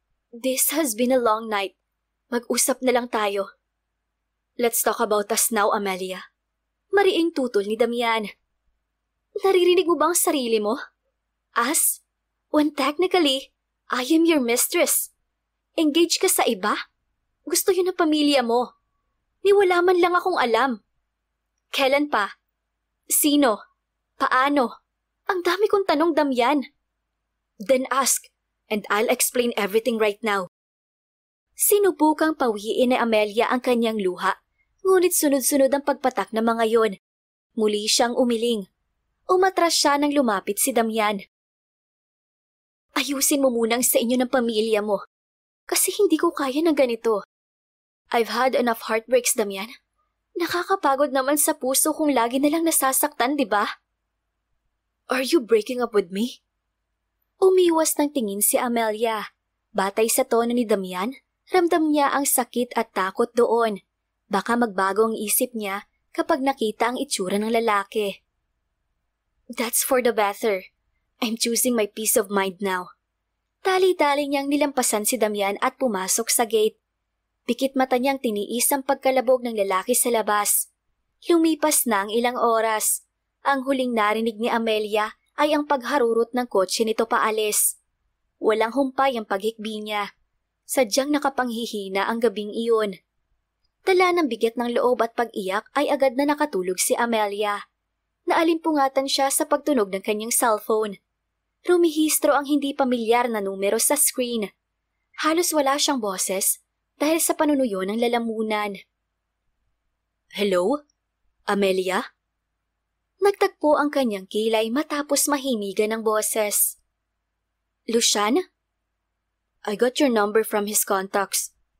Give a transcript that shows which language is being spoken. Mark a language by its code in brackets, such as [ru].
[en] This has been a long night. [tl] Mag-usap na lang tayo. [en] Let's talk about us now, Amelia. [tl] Mariing tutol ni Damian. Naririnig mo ba ang sarili mo? [en] Us? When technically, I am your mistress. [tl] Engaged ka sa iba? Gusto yun ng pamilya mo. Niwala man lang akong alam. Kailan pa? Sino? Paano? Ang dami kong tanong, Damian. [en] Then ask, and I'll explain everything right now. [tl] Sinubukang pawiin ni Amelia ang kanyang luha, ngunit sunod-sunod ang pagpatak ng mga yon. Muli siyang umiling. Umatras siya nang lumapit si Damian. Ayusin mo munang sa inyo ng pamilya mo, kasi hindi ko kaya ng ganito. [en] I've had enough heartbreaks, Damian. [tl] Nakakapagod naman sa puso kung lagi na lang nasasaktan, di ba? [en] Are you breaking up with me? [tl] Umiwas ng tingin si Amelia. Batay sa tono ni Damian, ramdam niya ang sakit at takot doon. Baka magbago ang isip niya kapag nakita ang itsura ng lalaki. [en] That's for the better. I'm choosing my peace of mind now. [tl] Tali-tali niyang nilampasan si Damian at pumasok sa gate. Pikit mata niyang tiniis ang pagkalabog ng lalaki sa labas. Lumipas na ang ilang oras. Ang huling narinig ni Amelia ay ang pagharurot ng kotse nito paalis. Walang humpay ang paghikbi niya. Sadyang nakapanghihina ang gabing iyon. Dala ng bigat ng loob at pag-iyak ay agad na nakatulog si Amelia. Naalimpungatan siya sa pagtunog ng kanyang cellphone. Rumihistro ang hindi pamilyar na numero sa screen. Halos wala siyang boses dahil sa panunuyo ng lalamunan. Hello? Amelia? Nagtagpo ang kanyang kilay matapos mahimigan ng boses. Lucian? [en] I got your number from his contacts.